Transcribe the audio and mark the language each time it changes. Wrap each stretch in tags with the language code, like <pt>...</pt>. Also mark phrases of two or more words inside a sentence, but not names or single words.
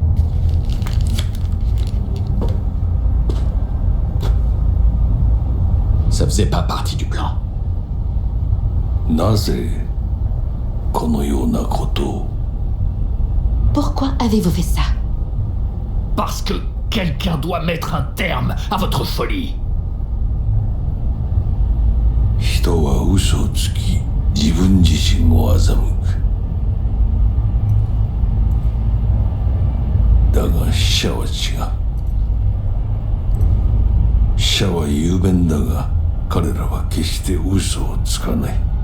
<fr>Ça faisait pas partie du plan. Pourquoi avez-vous fait ça? Parce que quelqu'un doit mettre un terme à votre folie.</fr> <ja>人は嘘をつき、自分自身を欺く。だが死者は違う。死者は雄弁だが、彼らは決して嘘をつかない。</ja>